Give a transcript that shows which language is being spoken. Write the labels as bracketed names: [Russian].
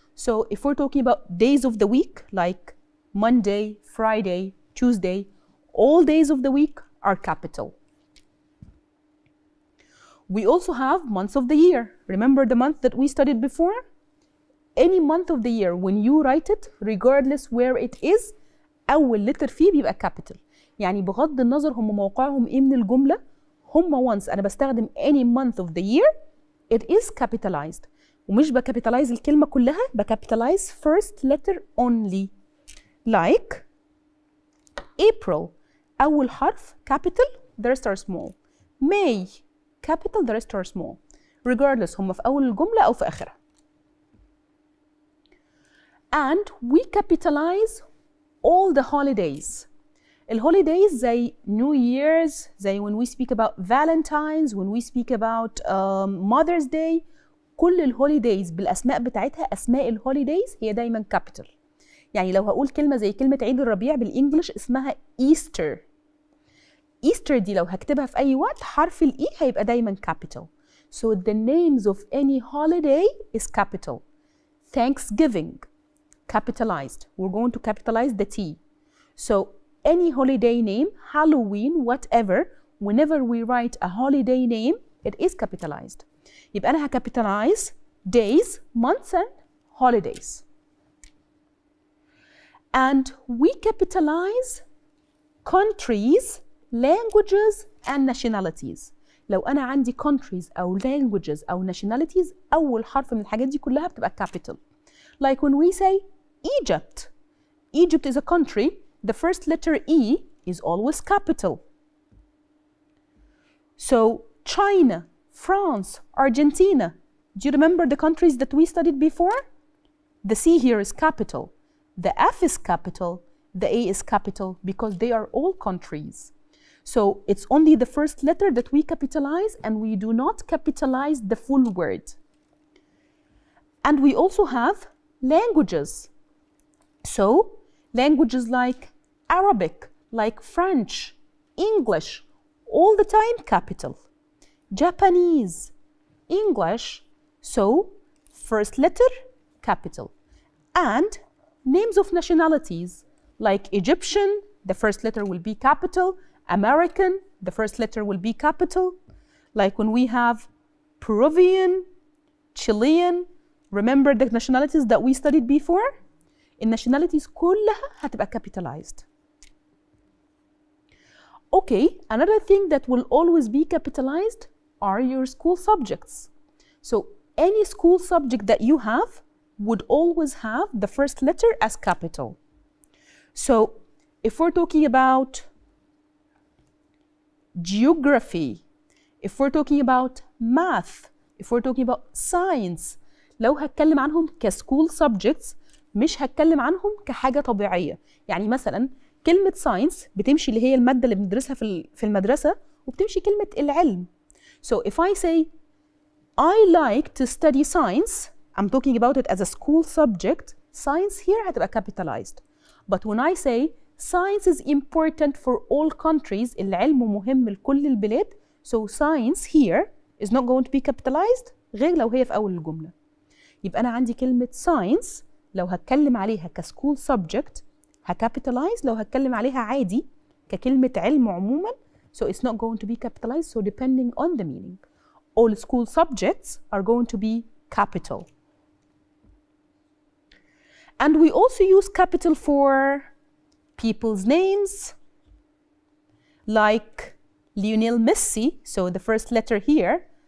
[English] So if we're talking about days of the week, like Monday, Friday, Tuesday, all days of the week are capital. We also have months of the year. Remember the month that we studied before? any month of the year when you write it regardless where it is [Arabic] أول [English] letter [Arabic] فيه بيبقى [English] capital. [Arabic] يعني بغض النظر هم موقعهم إيه من الجملة، هم [English] once [Arabic] أنا بستخدم [English] any month of the year it is capitalized. [Arabic] ومش بكابيتالايز الكلمة كلها، بكابيتالايز [English] first letter only. Like April [Arabic] أول حرف [English] capital the rest are small. May capital the rest are small. Regardless [Arabic] هم في أول الجملة أو في آخرها. [English] And we capitalize all the holidays. [Arabic] الهوليدايز زي [English] New Year's، [Arabic] زي [English] when we speak about Valentine's، when we speak about Mother's Day. [Arabic] كل الهوليدايز بالأسماء بتاعتها، أسماء الهوليدايز هي دايما [English] capital. [Arabic] يعني لو هقول كلمة زي كلمة عيد الربيع بالإنجلش اسمها Easter. Easter دي لو هكتبها في أي وقت حرف الإي هيبقى دايما [English] capital. So the names of any holiday is capital. Thanksgiving capitalized. We're going to capitalize the T. So any holiday name, Halloween, whatever, whenever we write a holiday name, it is capitalized. [Arabic] يبقى أنا هكابيتالايز [English] days, months and holidays. And we capitalize countries, languages and nationalities. [Arabic] لو أنا عندي [English] countries [Arabic] أو [English] languages [Arabic] أو [English] nationalities [Arabic] أول حرف من الحاجات دي كلها بتبقى [English] capital. Like when we say Egypt. Egypt is a country. The first letter E is always capital. So China, France, Argentina. Do you remember the countries that we studied before? The C here is capital. The F is capital. The A is capital because they are all countries. So it's only the first letter that we capitalize and we do not capitalize the full word. And we also have languages. So languages like Arabic, like French, English, all the time capital. Japanese, English, so first letter capital. And names of nationalities like Egyptian, the first letter will be capital. American, the first letter will be capital. Like when we have Peruvian, Chilean, remember the nationalities that we studied before? [Arabic] الnationalities كلها هتبقى [English] capitalized. Okay, another thing that will always be capitalized are your school subjects. So any school subject that you have would always have the first letter as capital. So if we're talking about geography, if we're talking about math, if we're talking about science, [Arabic] لو هتكلم عنهم كسكول subjects مش هتكلم عنهم كحاجة طبيعية. يعني مثلا كلمة [English] science [Arabic] بتمشي اللي هي المادة اللي بندرسها في المدرسة، وبتمشي كلمة العلم. [English] So if I say I like to study science, I'm talking about it as a school subject. Science here [Arabic] هتبقى [English] capitalized. But when I say science is important for all countries, [Arabic] العلم مهم لكل البلاد, [English] so science here is not going to be capitalized [Arabic] غير لو هي في أول الجملة. يبقى أنا عندي كلمة [English] science [Arabic] لو هتكلم عليها كسكول [English] subject [Arabic] هكابيتالايز، لو هتكلم عليها عادي ككلمة علم عموما [English] so it's not going to be capitalized. So depending on the meaning, all school subjects are going to be capital. And we also use capital for people's names like Lionel Messi, so the first letter here.